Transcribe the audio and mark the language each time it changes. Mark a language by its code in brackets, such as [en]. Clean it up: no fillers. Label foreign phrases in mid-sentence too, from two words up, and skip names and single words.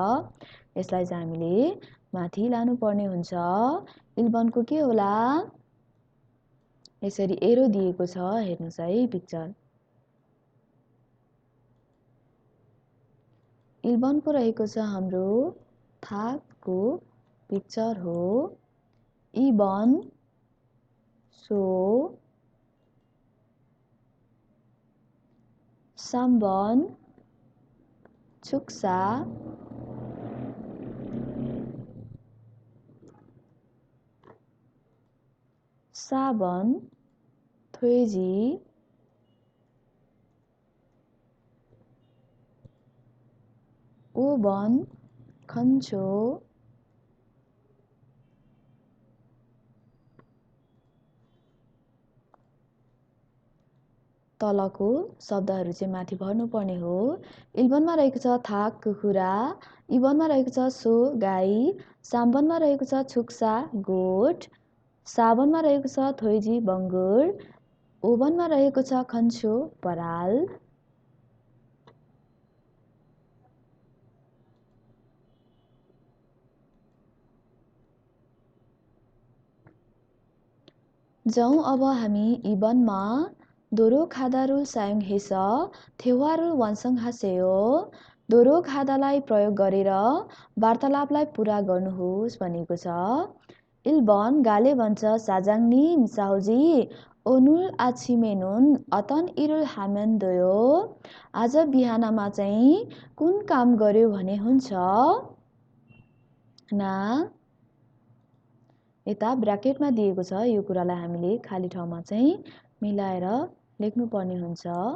[ne] यसलाई चाहिँ हामीले माथि लानुपर्ने हुन्छ। 1번को के होला? यसरी एरो दिएको छ हेर्नुस् है पिक्चर। 1번को रहेको छ हाम्रो थाकको पिक्चर हो। [ko] 2번 सो, 3번 축사, 4번 돼지, [ne] 5번 खन्चो, तलको शब्दहरू चाहिँ माथि भर्नुपर्ने हो। 1번मा रहेको छ थाक कुखुरा, 2번मा रहेको छ सो गाई, 3번मा रहेको छ छुक्सा गोठ, 4번मा रहेको छ थोइजी बङ्गुर, 5번मा रहेको छ खन्चो पराल। जाउँ अब हामी 2번मा [ko] 노력하다를 사용해서 대화를 완성하세요. [ne] 노력하다लाई प्रयोग गरेर वार्तालापलाई पूरा गर्नुहोस् भनेको छ। 1번 गाले भन्छ [ko] 사장님, 사우지 오늘 아침에는 어떤 일을 하면 돼요? [ne] आज बिहानमा चाहिँ कुन काम गर्यो भने हुन्छ? ना यता ब्र्याकेटमा दिएको छ। यो कुरालाई हामीले खाली ठाउँमा चाहिँ मिलाएर लेख्नुपर्ने हुन्छ।